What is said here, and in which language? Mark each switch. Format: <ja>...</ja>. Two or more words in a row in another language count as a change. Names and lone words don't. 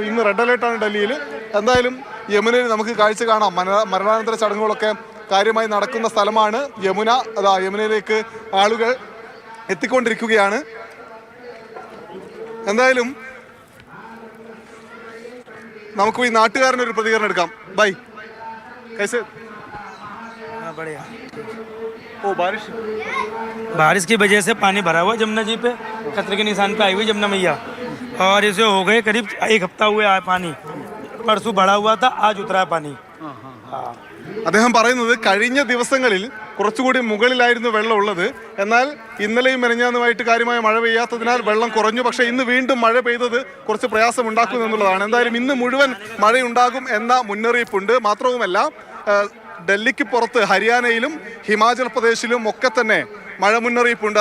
<ml>ഇന്ന് റെഡ് അലേർട്ടാണ് ഡൽഹിയിൽ. എന്തായാലും യമുനയിൽ നമുക്ക് കാഴ്ച കാണാം. മരണാനന്തര ചടങ്ങുകളൊക്കെ കാര്യമായി നടക്കുന്ന സ്ഥലമാണ് യമുന. യമുനയിലേക്ക് ആളുകൾ എത്തിക്കൊണ്ടിരിക്കുകയാണ്. എന്തായാലും നമുക്ക് ഈ നാട്ടുകാരനൊരു പ്രതികരണം എടുക്കാം.</ml> <hi>ബൈ कैसे? बढ़िया। ओ बारिश की वजह से पानी भरा हुआ जमुना जी पे, खतरे के निशान पे आई हुई जमुना मैया, और इसे हो गए करीब 1 हफ्ता हुए आया पानी. परसों बढ़ा हुआ था, आज उतरा है पानी.</hi> <ml>അദ്ദേഹം പറയുന്നത് കഴിഞ്ഞ ദിവസങ്ങളിൽ കുറച്ചുകൂടി മുകളിലായിരുന്നു വെള്ളം ഉള്ളത്. എന്നാൽ ഇന്നലെയും മെനഞ്ഞാന്നുമായിട്ട് കാര്യമായ മഴ പെയ്യാത്തതിനാൽ വെള്ളം കുറഞ്ഞു. പക്ഷേ ഇന്ന് വീണ്ടും മഴ പെയ്തത് കുറച്ച് പ്രയാസം ഉണ്ടാക്കും എന്നുള്ളതാണ്. എന്തായാലും ഇന്ന് മുഴുവൻ മഴയുണ്ടാകും എന്ന മുന്നറിയിപ്പുണ്ട്. മാത്രവുമല്ല, ഡൽഹിക്ക് പുറത്ത് ഹരിയാനയിലും ഹിമാചൽ പ്രദേശിലും ഒക്കെ തന്നെ മഴ മുന്നറിയിപ്പുണ്ട്.</ml>